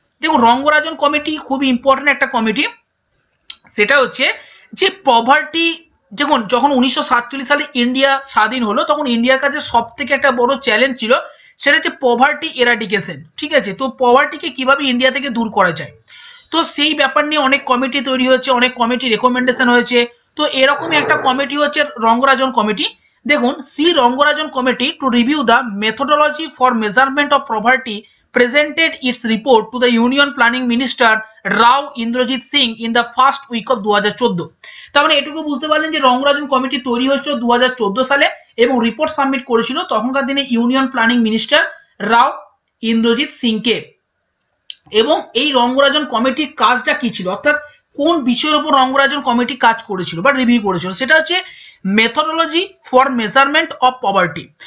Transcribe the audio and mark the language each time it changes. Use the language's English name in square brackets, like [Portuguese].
[Bangla] দেখুন, রঙ্গরাজন কমিটি খুবই ইম্পর্টেন্ট একটা কমিটি। সেটা হচ্ছে যে পভার্টি, যখন 1947 সালে ইন্ডিয়া স্বাধীন হলো, তখন ইন্ডিয়ার কাছে সব থেকে একটা বড় চ্যালেঞ্জ ছিল, সেটা হচ্ছে পভার্টি এরাডিকেশন, ঠিক আছে। তো পভার্টিকে কিভাবে ইন্ডিয়া থেকে দূর করা যায়, তো সেই ব্যাপার নিয়ে অনেক কমিটি তৈরি হয়েছে, অনেক কমিটি রেকমেন্ডেশন হয়েছে। তো এরকমই একটা কমিটি হচ্ছে রঙ্গরাজন কমিটি। [English] দেখুন, C Rangarajan committee to review the methodology for measurement of poverty presented its report to the Union Planning Minister Rao Indrajit Singh in the first week of 2014। [Bangla] তার মানে এটুকু বুঝতে পারলেন যে রঙ্গরাজন কমিটি তৈরি হয়েছিল 2014 সালে এবং রিপোর্ট সাবমিট করেছিল তখনকার দিনে ইউনিয়ন প্ল্যানিং মিনিস্টার রাও ইন্দ্রজিৎ সিংকে। এবং এই রঙ্গরাজন কমিটির কাজটা কি ছিল, অর্থাৎ কোন বিষয়ের উপর রঙ্গরাজন কমিটি কাজ করেছিল বা রিভিউ করেছিল, সেটা হচ্ছে methodology for measurement of poverty.